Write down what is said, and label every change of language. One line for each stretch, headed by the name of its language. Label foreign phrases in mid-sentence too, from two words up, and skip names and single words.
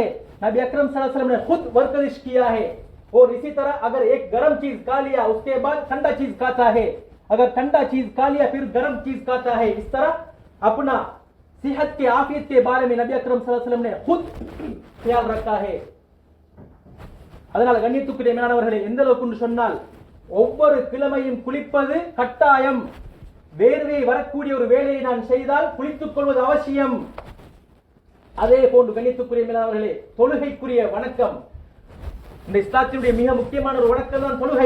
Hindi: नबी अकरम
Arabic: صلى الله عليه وسلم
Hindi: ने खुद वर्कआउट किया है। और इसी तरह अगर एक गर्म चीज खा लिया, उसके बाद ठंडा चीज खाता है, अगर ठंडा चीज खा लिया फिर गर्म चीज खाता है। इस तरह अपना सेहत के आफियत के बारे में नबी अकरम
Arabic: صلى الله عليه وسلم
Hindi: ने खुद ख्याल रखा है।
Tamil: அதனால கண்ணியத்துக்குரிய மேலானவர்களே, எந்த அளவுக்கு என்று சொன்னால், ஒவ்வொரு கிழமையும் குளிப்பது கட்டாயம். வேர்வை வரக்கூடிய ஒரு வேலையை நான் செய்தால் குளித்துக் கொள்வது அவசியம். அதே போன்று கண்ணியத்துக்குரிய மேலானவர்களே, தொழுகைக்குரிய வணக்கம், இந்த இஸ்லாத்தினுடைய மிக முக்கியமான ஒரு வணக்கம் தான் தொழுகை.